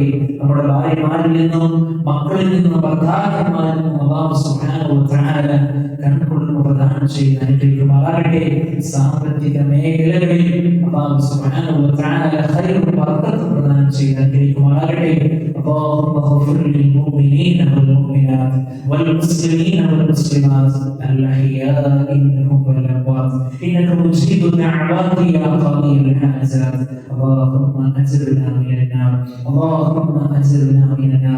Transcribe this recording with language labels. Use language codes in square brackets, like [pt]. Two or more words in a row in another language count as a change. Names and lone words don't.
[ml] നമ്മുടെ ഭാര്യമാരിൽ നിന്നും മക്കളിൽ നിന്നും ഭർത്താക്കന്മാരിൽ നിന്നും [ar] الله سبحانه وتعالى [ml] കൺകുളിർമ പ്രദാനം ചെയ്ത് അനുഗ്രഹിക്കുമാറാകട്ടെ. സാമ്പത്തിക മേഖലകളിൽ [ar] الله سبحانه وتعالى [ml] ഖൈറും ബറക്കത്തും പ്രദാനം ചെയ്ത് അനുഗ്രഹിക്കുമാറാകട്ടെ. [ar] اللهم اغفر للمؤمنين والمؤمنات والمسلمين والمسلمات الأحياء منهم والأموات إنك مجيب الدعوات يا قاضي الحاجات. اللهم أجرنا من النار. اللهم أجرنا من النار.